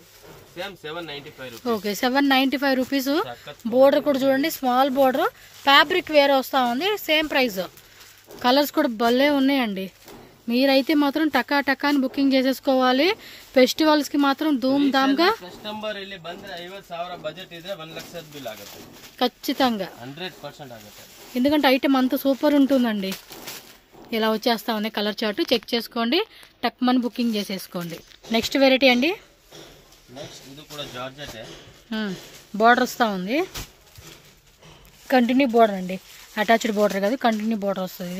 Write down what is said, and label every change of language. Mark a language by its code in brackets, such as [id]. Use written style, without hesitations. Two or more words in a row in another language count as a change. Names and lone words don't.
[te] ఓకే, 795 రూపీస్. బోర్డర్ కూడా చూడండి, [en] small border, fabric [te] వేరే వస్తా ఉంది. [en] same price. [te] కలర్స్ కూడా భలే ఉన్నాయండి. మీరైతే మాత్రం టకా అని బుకింగ్ చేసేసుకోవాలి. ఫెస్టివల్స్ కి మాత్రం ధూమ్ ధామ్ గా [kn] కస్టమర్ ಇಲ್ಲಿ ಬಂದ್ರೆ 50,000 ಬಜೆಟ್ ಇದ್ರೆ 1 ಲಕ್ಷದ ಬಿಲ್ ಆಗುತ್ತೆ [te] ఖచ్చితంగా. [kn] 100% ಆಗುತ್ತೆ. [te] ఎందుకంటే ఐటమ్ అంత సూపర్ ఉంటుందండి. ఇలా వచ్చేస్తా ఉంది [en] colour chart. [te] చెక్ చేసుకోండి, టక్మన్ బుకింగ్ చేసేసుకోండి. [en] next variety [te] అండి. నెక్స్ట్ ఇది కూడా జార్జెట్. బోర్డర్ వస్తా ఉంది. [en] continue border [te] అండి, [en] attached border [te] కాదు, [en] continue border [te] వస్తుంది.